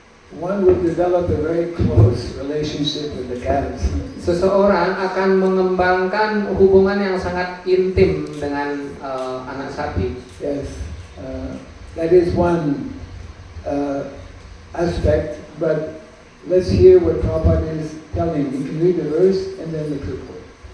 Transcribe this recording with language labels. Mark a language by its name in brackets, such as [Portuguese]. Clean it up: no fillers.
[English] One would develop a very close relationship with the calves. [Indonesian] Seseorang akan mengembangkan hubungan yang sangat intim dengan anak sapi. [English] Yes, that is one aspect, but let's hear what Prabhupada is telling. You can read the verse and then the purport.